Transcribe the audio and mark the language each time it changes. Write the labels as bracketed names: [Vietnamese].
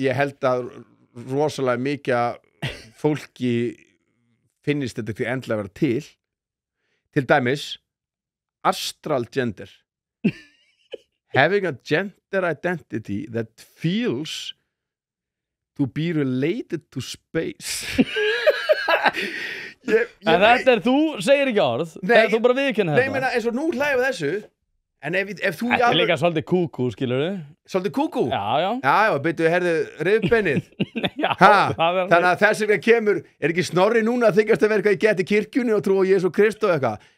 [Icelandic] Ég held að rosalega mikið fólki finnist þetta ekki endilega vera til. Til dæmis, astral gender. [English] Having a gender identity that feels to be related to space. [Icelandic] En þetta er, þú segir ekki orð. Nei, þú bara viðurkenna þetta. Nei, meina, eins og nú hlægum þessu. En ef þú... Þetta er líka svolítið kúkú, skilur þið? Svolítið kúkú? Já. Já, byrju, herðu, rifbeinið. Já, þannig að þess vegna kemur, er ekki Snorri núna að þykjast að vera eitthvað í geti kirkjunni og trú á Jesú Krist og eitthvað.